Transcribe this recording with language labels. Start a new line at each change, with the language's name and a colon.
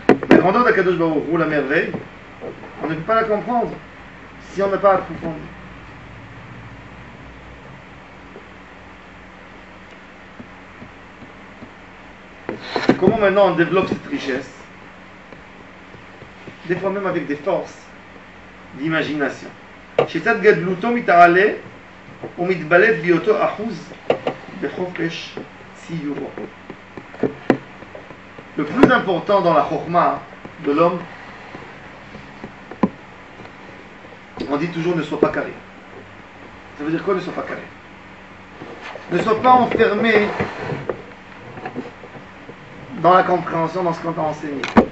French: La grandeur d'Akadosh Baruch Hu, la merveille, on ne peut pas la comprendre si on n'a pas approfondi. Comment maintenant on développe cette richesse? Des fois même avec des forces d'imagination.
Hebrew: שיטת גדלותו מתעלה ומתבלט בהיותו אחוז בחופש ציורו.
French: Le plus important dans la chokhmah de l'homme, on dit toujours ne sois pas carré. Ça veut dire quoi ne sois pas carré? Ne sois pas enfermé dans la compréhension, dans ce qu'on t'a enseigné.